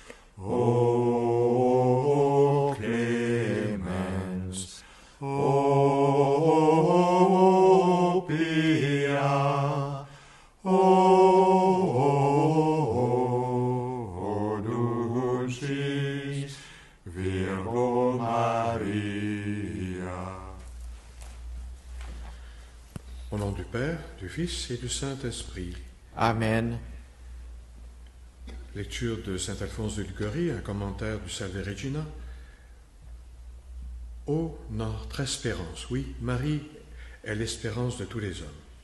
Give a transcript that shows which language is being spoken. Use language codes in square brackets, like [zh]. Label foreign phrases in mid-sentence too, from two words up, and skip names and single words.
[la] O clemens, o pia, o dulcis Virgo Maria. [fr] Au nom du Père, du Fils et du Saint-Esprit. Amen. Lecture de saint Alphonse de Liguori, un commentaire du Salve Regina. Ô notre espérance, oui, Marie est l'espérance de tous les hommes.